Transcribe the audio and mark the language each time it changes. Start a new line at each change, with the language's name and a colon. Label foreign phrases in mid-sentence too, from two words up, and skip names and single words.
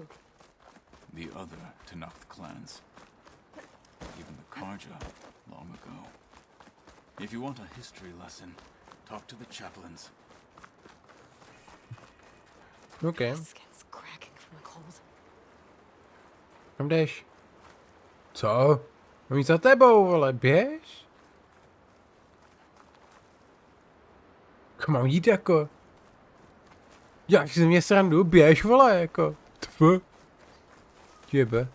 English: The other Tenakth clans. Even the Karja, long ago. If you want a history lesson, Talk to the chaplains. OK. Skin's cracking from the cold.
Czech: Kam jdeš? Co? Mám jít za tebou, ale běž? Kam mám jít jako? Jak si mě srandu, běž vole jako. Tfu. Jebe.